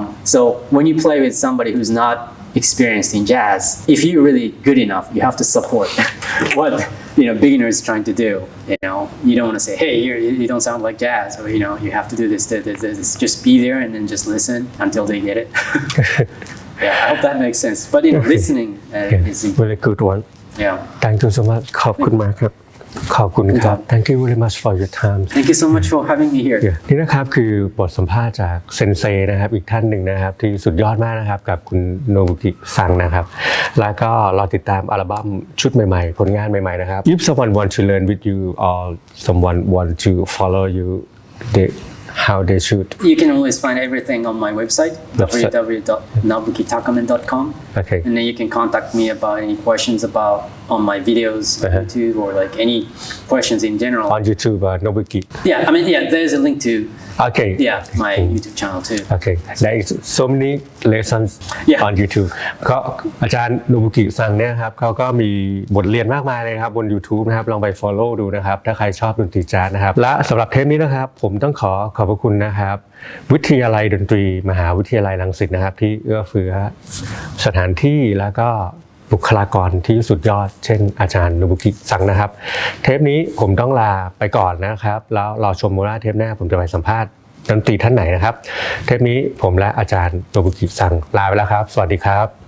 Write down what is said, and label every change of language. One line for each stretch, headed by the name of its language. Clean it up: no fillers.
English: So when you play with somebody who's not experienced in jazz, if you're really good enough, you have to support what beginners trying to do. You don't want to say, hey, you don't sound like jazz, or you have to do this. Just be there and then just listen until they get it. Yeah, I hope that makes sense. But listening is important. Very good one. Yeah. Thank you so much ขอบคุณมากครับขอบคุณครับ Thank you very much for your time. Thank you so much for having me here.
Thai: นี่นะครับคือบทสัมภาษณ์จากเซนเซนะครับอีกท่านหนึ่งนะครับที่สุดยอดมากนะครับกับคุณโนบุกิซังนะครับแล้วก็รอติดตามอัลบั้มชุดใหม่ๆผลงานใหม่ๆนะครับ If someone want to learn with you or someone want to follow you how they should
English: You can always find everything on my website www.nobukitakamen.com. Okay. And then you can contact me about any questions about on my videos on YouTube or like any questions in general. On YouTube Nobuki. Yeah, there's a link to Okay. my YouTube channel too. Okay. There is so many lessons on YouTube.
Thai: ก็อาจารย์โนบุกิซังเนี่ยครับเขาก็มีบทเรียนมากมายเลยครับบน YouTube นะครับลองไป follow ดูนะครับถ้าใครชอบดนตรีแจ๊สนะครับและสำหรับเทปนี้นะครับผมต้องขอบพระคุณนะครับวิทยาลัยดนตรีมหาวิทยาลัยรังสิตนะครับที่เอื้อเฟื้อ สถานที่แล้วก็บุคลากรที่สุดยอดเช่นอาจารย์โนบุกิซังนะครับเทปนี้ผมต้องลาไปก่อนนะครับแล้วรอชมว่าเทปหน้าผมจะไปสัมภาษณ์ดนตรีท่านไหนนะครับเทปนี้ผมและอาจารย์โนบุกิซังลาไปแล้วครับสวัสดีครับ